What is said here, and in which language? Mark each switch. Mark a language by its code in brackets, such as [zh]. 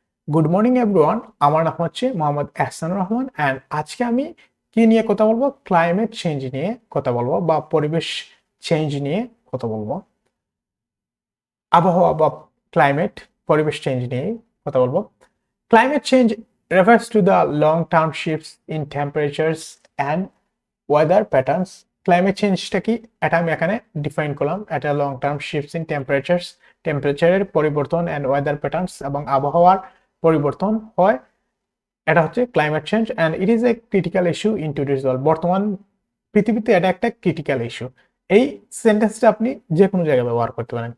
[en] good morning everyone, [bn] আমার নাম হচ্ছে মোহাম্মদ এহসানুর রহমান অ্যান্ড আজকে আমি কি নিয়ে কথা বলবো, ক্লাইমেট চেঞ্জ নিয়ে কথা বলবো বা পরিবেশ চেঞ্জ নিয়ে কথা বলবো। আবহাওয়া বা ক্লাইমেট, পরিবেশ চেঞ্জ নিয়ে কথা বলবো। [en] Climate change refers to the long-term shifts in temperatures and weather patterns. [bn] Climate চেঞ্জটা কি এটা আমি এখানে ডিফাইন করলাম। এটা [en] long term shifts in [bn] টেম্পারেচারের পরিবর্তন অ্যান্ড ওয়েদার প্যাটার্নস এবং আবহাওয়ার পরিবর্তন হয়, এটা হচ্ছে climate change [en] And it is a critical issue in today's world. [bn] বর্তমান পৃথিবীতে এটা একটা ক্রিটিক্যাল ইস্যু। এই সেন্টেন্সটা আপনি যে কোনো জায়গায় ব্যবহার করতে পারেন।